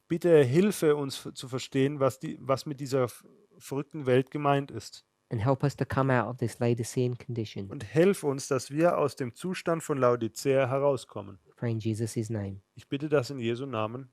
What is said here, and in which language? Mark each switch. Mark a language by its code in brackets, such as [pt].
[de] Bitte hilfe uns zu verstehen, was mit dieser verrückten Welt gemeint ist. [en] And help us to come out of this Laodicean condition. [de] Und hilf uns, dass wir aus dem Zustand von Laodicea herauskommen. [en] Pray in Jesus' name. [de] Ich bitte das in Jesu Namen.